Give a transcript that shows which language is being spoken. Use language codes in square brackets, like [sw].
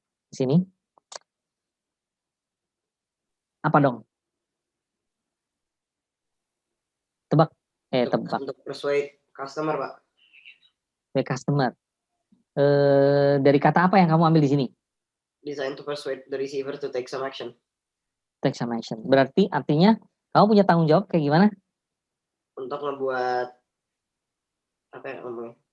[id] Di sini. Apa dong? Tebak. Tebak. Untuk persuade customer, Pak. Customer. Dari kata apa yang kamu ambil di sini? [en] Design to persuade the receiver to take some action. Take some action. [id] Berarti artinya kamu punya tanggung jawab kayak gimana? Untuk membuat apa ya ngomongnya?